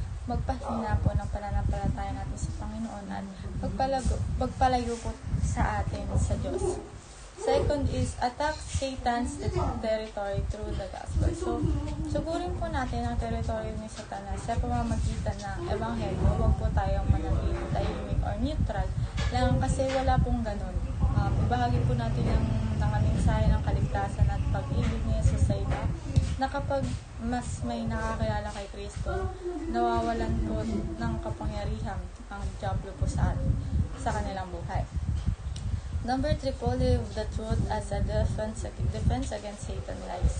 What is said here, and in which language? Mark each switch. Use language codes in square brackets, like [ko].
[tl] Magpahina po ng pananampalataya natin sa Panginoon at magpalayo po sa atin sa Diyos. [en] Second is, attack Satan's territory through the gospel. [tl] So, sugurin po natin ang territory ni Satanas sa pamamagitan ng ebanghelyo. Huwag po tayong manatili, tahimik or neutral lang kasi wala pong ganun. Ibahagi po natin ang mensahe ng kaligtasan at pag-ibig ni Jesus sa iba, na kapag mas may nakakilala kay Kristo, nawawalan po ng kapangyarihan ang diablo po sa kanilang buhay. [en] Number 3 po, live the truth as a defense against Satan lies.